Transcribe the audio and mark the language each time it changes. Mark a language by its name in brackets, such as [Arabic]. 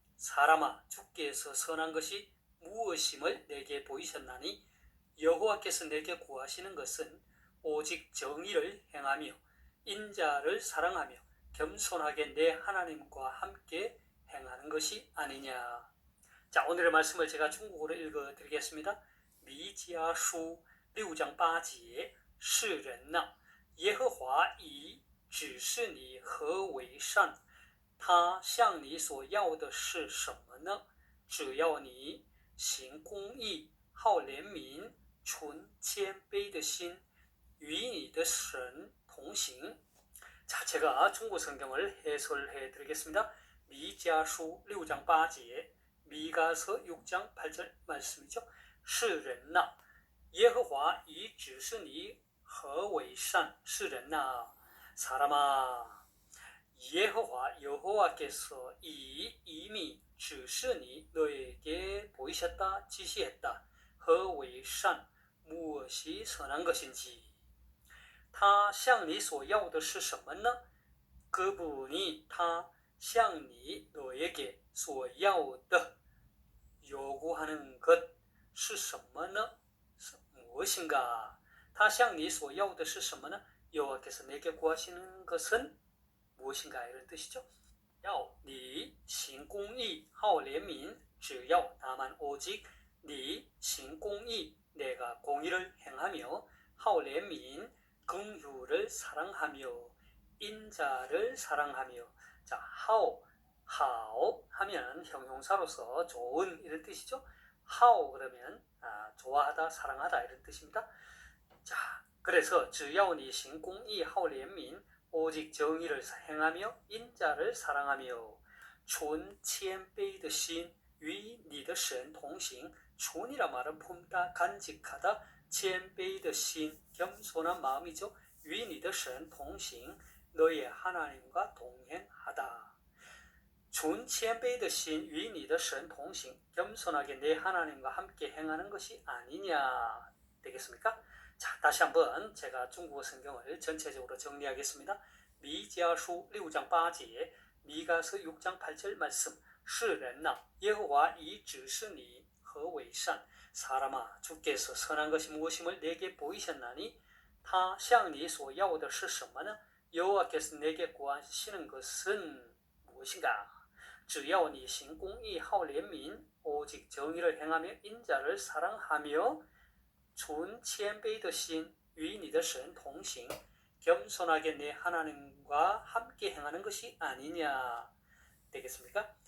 [Korean] 사람아, 주께서 선한 것이 무엇임을 내게 보이셨나니 여호와께서 내게 구하시는 것은 오직 정의를 행하며 인자를 사랑하며 겸손하게 내 하나님과 함께 행하는 것이 아니냐. 자, 오늘의 말씀을 제가 중국어로 읽어드리겠습니다. [Chinese] 미지아수 6장 8节世人呐，耶和华已指示你何为善，他向你所要的是什么呢？只要你行公义，好怜悯，存谦卑的心，与你的神同行。 [Korean] 자, 제가 중국 성경을 해설해 드리겠습니다. 미가서 6장 8节, 미가서 6장 8절 말씀이죠. [Chinese] 世人呐，耶和华已指示你何为善。世人呐， [Korean] 사람아, 여호와, 여호와께서 이미 [Chinese] 指示你 [Korean] 너에게 보이셨다, 지시했다. [Chinese] 何为善, [Korean] 무엇이 선한 것인지. [Chinese] 他向你所要的是什么呢? [Korean] 그분이 [Chinese] 他向你 [Korean] 너에게 [Chinese] 所要的 [Korean] 요구하는 것 [Chinese] 是什么呢? [Korean] 무엇인가? [Chinese] 他向你所要的是什么呢? [Korean] 여호와께서 내게 구하시는 것은 무엇인가 이런 뜻이죠. [Chinese] 要你行公义好怜悯只要 [Korean] 다만 오직 니 [Chinese] 行公义 [Korean] 내가 공의를 행하며 [Chinese] 好怜悯 [Korean] 긍휼을 사랑하며 인자를 사랑하며. 자, 好하면 형용사로서 좋은 이런 뜻이죠. 好 그러면 좋아하다, 사랑하다 이런 뜻입니다. 자, 그래서 [Chinese] 只要你行公义好怜悯 [Korean] 오직 정의를 행하며 인자를 사랑하며 [Chinese] 存谦卑的心与你的神同行. [Korean] 춘이라 말은 품다, 간직하다, [Chinese] 谦卑的心 [Korean] 겸손한 마음이죠. [Chinese] 与你的神同行 [Korean] 너의 하나님과 동행하다. [Chinese] 存谦卑的心与你的神同行 [Korean] 겸손하게 내 하나님과 함께 행하는 것이 아니냐 되겠습니까? 자, 다시 한번 제가 중국어 성경을 전체적으로 정리하겠습니다. 미가서 6장 8节, 미가서 6장 8절 말씀. [Chinese] 世人呐, 여호와已指示你何为善. [Korean] 사람아, 주께서 선한 것이 무엇임을 내게 보이셨나니? [Chinese] 他向你所要的是什么呢? [Korean] 여호와께서 내게 구하시는 것은 무엇인가? [Chinese] 只要你行公义好怜悯 [Korean] 오직 정의를 행하며 인자를 사랑하며 [Chinese] 存谦卑的心与你的神同行 [Korean] 겸손하게 내 하나님과 함께 행하는 것이 아니냐 되겠습니까?